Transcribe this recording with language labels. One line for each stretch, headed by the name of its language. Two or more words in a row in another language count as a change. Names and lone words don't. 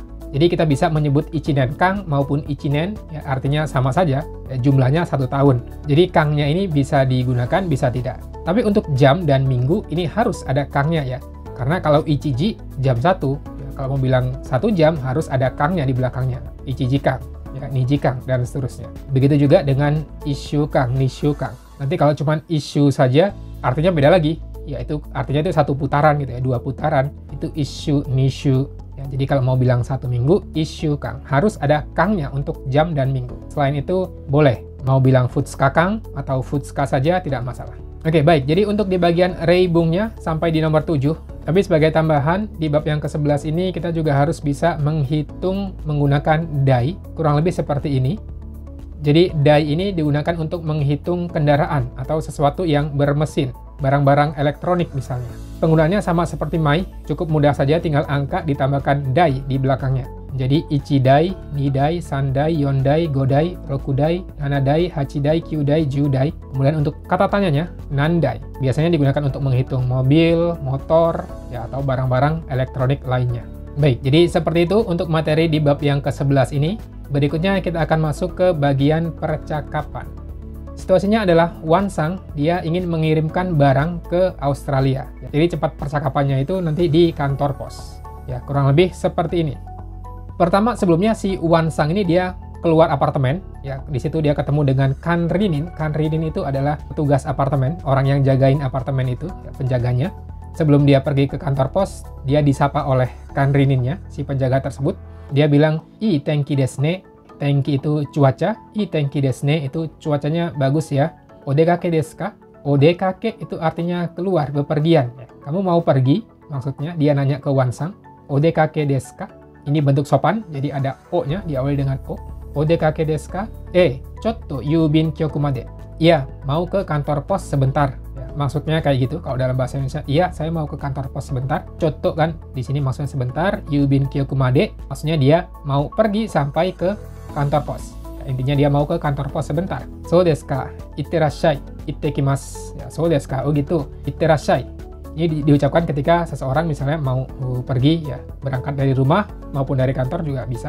Indonesian: Jadi kita bisa menyebut
Japanese: 一年間
Indonesian: maupun ichinen, ya artinya sama saja, ya, jumlahnya 1 tahun. Jadi kangnya ini bisa digunakan, bisa tidak. Tapi untuk jam dan minggu ini harus ada kangnya ya. Karena kalau ichiji jam 1, ya, kalau mau bilang 1 jam harus ada kangnya di belakangnya.
Japanese: 一時間, ya, 二時間,
Indonesian: dan seterusnya. Begitu juga dengan
Japanese: 一週間、二週間.
Indonesian: Nanti kalau cuma ishu saja, artinya beda lagi. Yaitu artinya itu 1 putaran gitu ya, 2 putaran. Itu
Japanese: 一周、二周.
Indonesian: Ya, jadi kalau mau bilang 1 minggu,
Japanese: 一週間.
Indonesian: Harus ada kangnya untuk jam dan minggu. Selain itu, boleh. Mau bilang
Japanese: 二日間
Indonesian: atau futsuka saja, tidak masalah. Oke, baik. Jadi untuk di bagian reibungnya sampai di nomor 7. Tapi sebagai tambahan, di bab yang ke-11 ini kita juga harus bisa menghitung menggunakan dai. Kurang lebih seperti ini. Jadi dai ini digunakan untuk menghitung kendaraan atau sesuatu yang bermesin. Barang-barang elektronik misalnya. Penggunaannya sama seperti mai, cukup mudah saja tinggal angka ditambahkan dai di belakangnya.
Japanese: Jadi 一台、二台、三台、四台、五台、六台、七台、八台、九台、十台.
Indonesian: Kemudian untuk kata tanyanya, nandai. Biasanya digunakan untuk menghitung mobil, motor, ya, atau barang-barang elektronik lainnya. Baik, jadi seperti itu untuk materi di bab yang ke-11 ini. Berikutnya kita akan masuk ke bagian percakapan. Situasinya adalah Wansang, dia ingin mengirimkan barang ke Australia. Jadi cepat percakapannya itu nanti di kantor pos. Ya, kurang lebih seperti ini. Pertama, sebelumnya si Wansang ini dia keluar apartemen. Ya, di situ dia ketemu dengan Kanrinin. Kanrinin itu adalah petugas apartemen, orang yang jagain apartemen itu, ya, penjaganya. Sebelum dia pergi ke kantor pos, dia disapa oleh Kanrininnya, si penjaga tersebut. Dia bilang,
Japanese: "いい天気ですね." Tenki
Indonesian: itu cuaca,
Japanese: いい天気ですね
Indonesian: itu cuacanya bagus ya.
Japanese: お出かけですか?
Indonesian: Odekake itu artinya keluar, bepergian. Ya. Kamu mau pergi? Maksudnya dia nanya ke Wansang.
Japanese: お出かけですか?
Indonesian: Ini bentuk sopan, jadi ada o-nya, diawali dengan o.
Japanese: お出かけですか？ちょっと郵便局まで.
Indonesian: Iya, mau ke kantor pos sebentar. Ya, maksudnya kayak gitu kalau dalam bahasa Indonesia. Iya, saya mau ke kantor pos sebentar. Chotto kan di sini maksudnya sebentar.
Japanese: 郵便局まで
Indonesian: maksudnya dia mau pergi sampai ke kantor pos. Ya, intinya dia mau ke kantor pos sebentar.
Japanese: そうですか？いってらっしゃい。いってきます. Ya, そうですか?
Indonesian: Oh gitu. Itterashai. Ini diucapkan ketika seseorang misalnya mau pergi ya, berangkat dari rumah maupun dari kantor juga bisa.